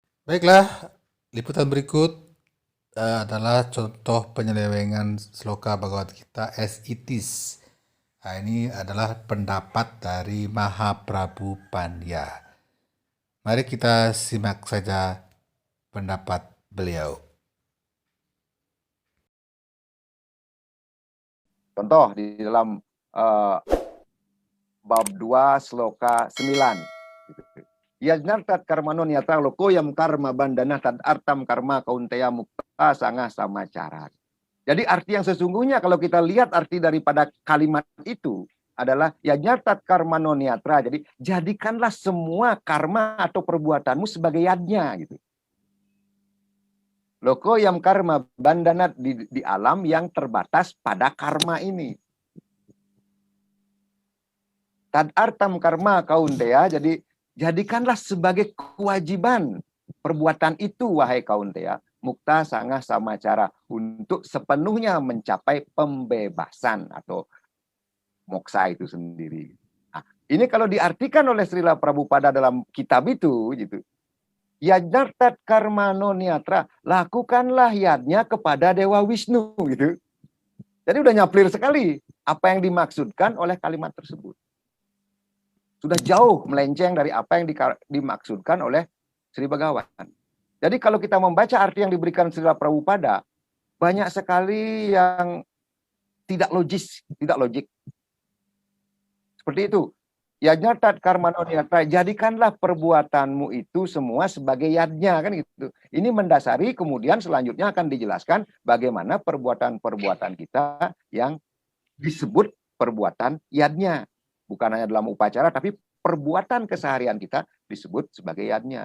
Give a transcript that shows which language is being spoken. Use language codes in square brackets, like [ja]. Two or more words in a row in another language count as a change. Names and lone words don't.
[id] Baiklah, liputan berikut adalah contoh penyelewengan sloka Bhagavad Gita as it is. Nah, ini adalah pendapat dari Mahaprabhu Pandya. Mari kita simak saja pendapat beliau. Contoh di dalam bab 2 sloka 9. [sa] Yajnartat karmano niyatra loko yam karma bandana tad artam karma kaunteya mukta sangah samacara. [id] Jadi arti yang sesungguhnya kalau kita lihat arti daripada kalimat itu adalah [sa] yajnartat karmano niyatra. [id] Jadi jadikanlah semua karma atau perbuatanmu sebagai yadnya gitu. [sa] Loko yam karma bandanat [id] di alam yang terbatas pada karma ini. [sa] Tad artam karma kaunteya, [id] jadi jadikanlah sebagai kewajiban perbuatan itu, wahai kaunteya, [sa] mukta sangah samacara, [id] untuk sepenuhnya mencapai pembebasan atau moksa itu sendiri. Nah, ini kalau diartikan oleh Srila Prabhupada dalam kitab itu, gitu. [sa] Yajnartat karmano niyatra, [id] lakukanlah yadnya kepada Dewa Wisnu, gitu. Jadi udah nyaplir sekali apa yang dimaksudkan oleh kalimat tersebut. Sudah jauh melenceng dari apa yang dimaksudkan oleh Sri Bhagawan. Jadi kalau kita membaca arti yang diberikan Srila Prabhupada, banyak sekali yang tidak logis, tidak logik. Seperti itu. [sa] Yajnartat karmano niyatra, [id] jadikanlah perbuatanmu itu semua sebagai yadnya, kan gitu. Ini mendasari, kemudian selanjutnya akan dijelaskan bagaimana perbuatan-perbuatan kita yang disebut perbuatan yadnya. Bukan hanya dalam upacara, tapi perbuatan keseharian kita disebut sebagai yadnya.